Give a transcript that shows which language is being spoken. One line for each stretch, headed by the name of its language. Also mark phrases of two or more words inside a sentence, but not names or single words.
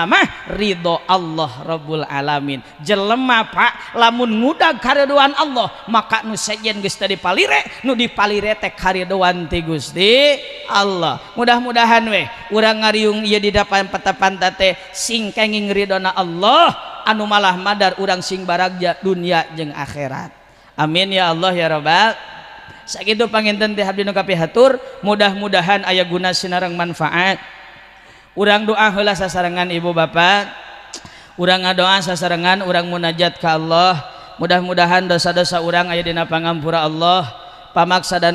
Sundanese: mah ridho
Arabic: الله رب العالمين
Sundanese: jelema Pak lamun ngudag karidhoan Allah maka nu sejen geus teu dipalire nu dipalire teh karidhoan ti Gusti Allah mudah-mudahan we urang ngariung ieu di dapan peta-panta teh sing kenging ridona Allah anu malah madar urang sing baragja dunia jeung akhirat
Arabic: آمين يا الله يا رب
Sundanese: sakitu panginten teh abdi nu kapihatur mudah-mudahan aya guna sinareng manfaat urang doa heula sasarengan ibu bapak urang ngadoa sasarengan urang munajat ka Allah mudah-mudahan dosa-dosa urang aya dina pangampura Allah pamaksa dan